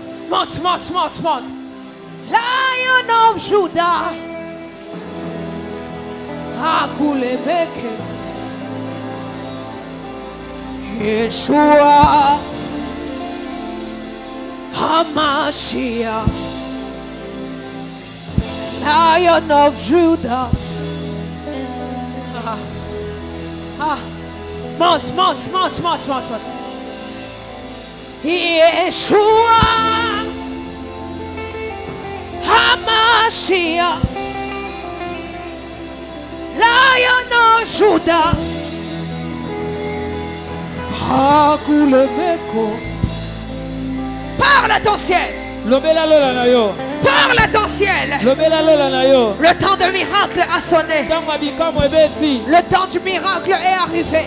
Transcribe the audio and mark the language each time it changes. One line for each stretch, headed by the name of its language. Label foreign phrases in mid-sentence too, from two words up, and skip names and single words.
French: Monte.
English: Lion of Judah. Hakulemeke.
Hebrew: Yeshua. Hamashiach.
English: Lion of Judah.
French: Monte.
Hebrew: Yeshua. Hamashiach.
English: Lion of Judah.
French: Parle à ton ciel. Parle à ton ciel. Le temps de miracle a sonné. Le temps du miracle est arrivé.